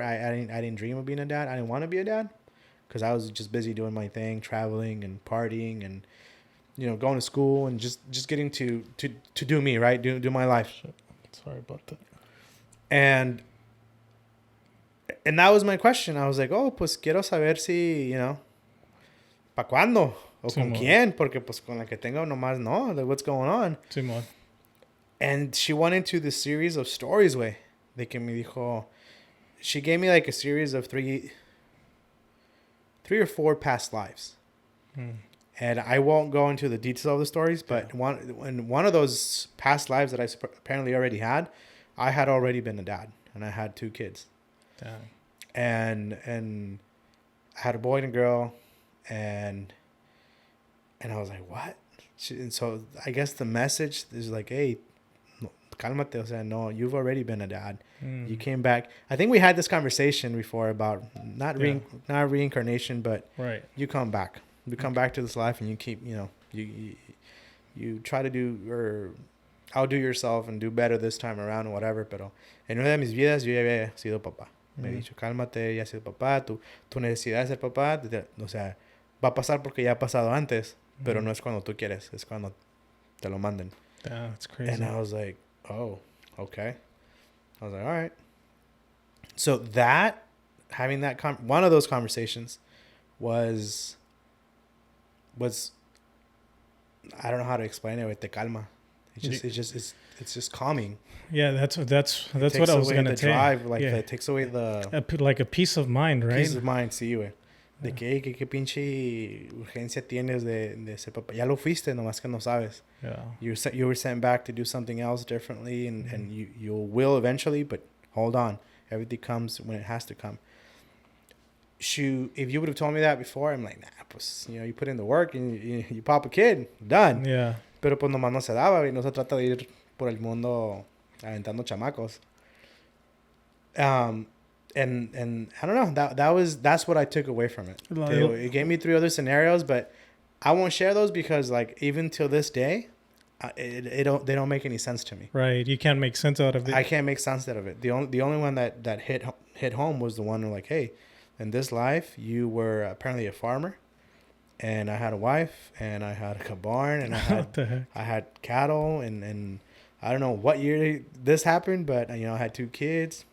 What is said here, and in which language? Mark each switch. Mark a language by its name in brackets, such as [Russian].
[English] I didn't dream of being a dad. I didn't want to be a dad because I was just busy doing my thing, traveling and partying and, you know, going to school and just getting to do me, right? Do my life. Sorry about that. And that was my question. I was like, oh, [Spanish] pues quiero saber si, [English] you know, [Spanish] ¿pa cuándo? O con quién? Porque pues con la que tengo nomás no. [English] Like, what's going on? [Spanish] Simón. [English] And she went into this series of stories, way. [Spanish] De que me dijo, [English] she gave me like a series of three or four past lives. And I won't go into the details of the stories, but one of those past lives that I apparently already had, I had already been a dad and I had 2 kids. Damn. And I had a boy and a girl, and I was like, what? And so I guess the message is like, hey, [Spanish] cálmate, o sea, no, [English] you've already been a dad. You came back. I think we had this conversation before about not reincarnation, but you come back. You come back to this life and you keep, you know, you try to do or outdo yourself and do better this time around or whatever. [Spanish] Pero en una de mis vidas yo ya había sido papá. Me he dicho, cálmate, ya has sido papá. Tu necesidad de ser papá, o sea, va a pasar porque ya ha pasado antes, pero no es cuando tú quieres, es cuando te lo manden. [English] That's crazy. And I was like, oh, okay. I was like, all right. So that, having that, one of those conversations was, I don't know how to explain it with the calma. It's just calming. Yeah, that's what I was going to say. Drive, like it takes away the... like a peace of mind, right? Peace of mind, sí, güey. [Spanish] De que qué pinche urgencia tienes de ser papá. Ya lo fuiste, nomás que no sabes. [English] Yeah. You were sent back to do something else differently, and you will eventually, but hold on. Everything comes when it has to come. If you would have told me that before, I'm like, nah, pues, you know, you put in the work and you pop a kid, done. Yeah. [Spanish] Pero pues nomás no se daba, y no se trata de ir por el mundo aventando chamacos. [English] And I don't know, that's what I took away from it. It gave me 3 other scenarios, but I won't share those because like even till this day, they don't make any sense to me. Right, you can't make sense out of it. I can't make sense out of it. The only one that hit home was the one where like, hey, in this life you were apparently a farmer, and I had a wife, and I had a barn, and I had cattle, and I don't know what year this happened, but you know I had 2 kids.